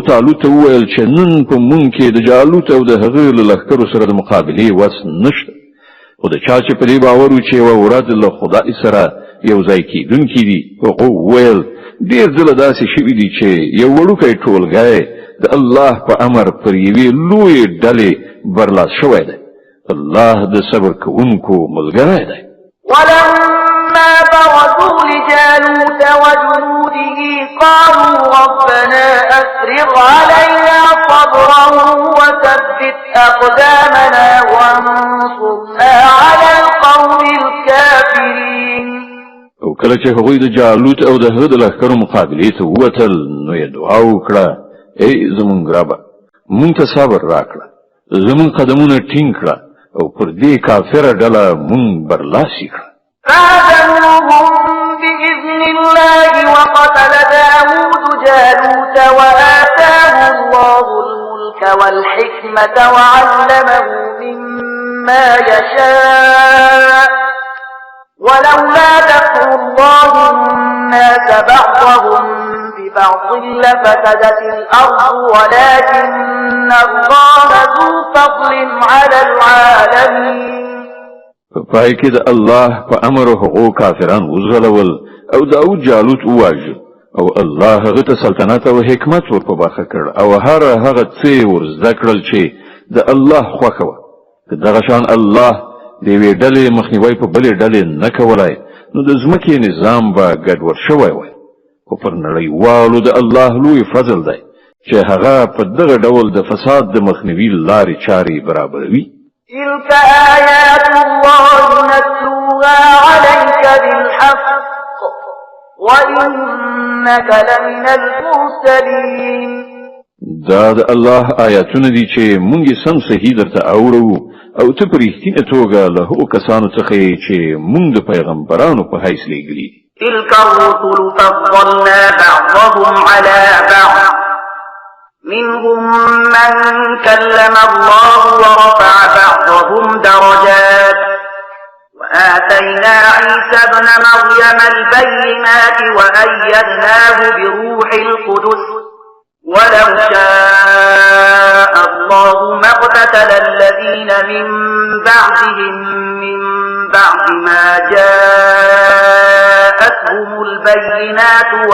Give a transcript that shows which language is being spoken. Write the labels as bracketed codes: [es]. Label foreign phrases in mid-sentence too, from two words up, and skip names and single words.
[ps] طالوت ته وویل چې نن په موږ کې د جالوت او د هغه له لښکرو سره د مقابلې وس نشته خو د چا چې په دې باور و چې یوه ورځ له خدای سره یو ځای کېدونکي دي هغو وویل ډېر ځله داسې شوي دي چې یو وړوکی ټولګی د الله په امر پر یوې لویې ډلې برلاس شوی دی الله د صبر کوونکو ملګری دی [ar] ولما برزوا لجالوت وجنوده قالوا ربنا أفرغ علينا صبرا وثبت أقدامنا وانصرنا على القوم الكافرين [ps] او کله چې هغوی د جالوت او د هغه د لښکرو مقابلې ته ووتل نو یې دعا وکړه ای زموږ ربه موږ ته صبر راکړه زموږ قدمونه ټینګ کړه او پر دې کافره ډله موږ برلاسي کړه [ar] فهزموهم بإذن الله وقتل داود جالوت وآتاه الله الملك والحكمة وعلمه مما يشاء ولولا دفع الله الناس بعضهم ببعض لفسدت الأرض ولكن الله ذو فضل على العالمين [ps] پای کې د الله په امر هغو کافران وزغلول او داود جالوت وواژه او الله هغه ته سلطنت او حکمت ور په برخه کړ او هغه څه ور زده کړل چې د الله خوښه وه که دغه شان الله د یوې ډلې مخنیوی په بلې ډلې نه کولای نو د ځمکې نظام به ګډوډ شوی وای خو پر نړیوالو د الله لوی فضل دی چې هغه په دغه ډول د فساد د مخنیوي لارې چارې برابروي [ar] تلك آيات الله نتلوها عليك بالحق وإنك لمن المرسلين [ps] دا د الله آیاتونه دي چې مونږ سم صحیح درته اورو او ته په رښتینه توګه له هغو کسانو څخه چې مونږ د پیغمبرانو په حیث لېږلي [ar] تلك الرسل فضلنا بعضهم على بعض منهم من كلم الله ورفع بعضهم درجات وآتينا عيسى ابن مريم البينات وأيدناه بروح القدس ولو شاء الله ما اقتتل الذين من بعدهم من بعد ما جاءتهم البينات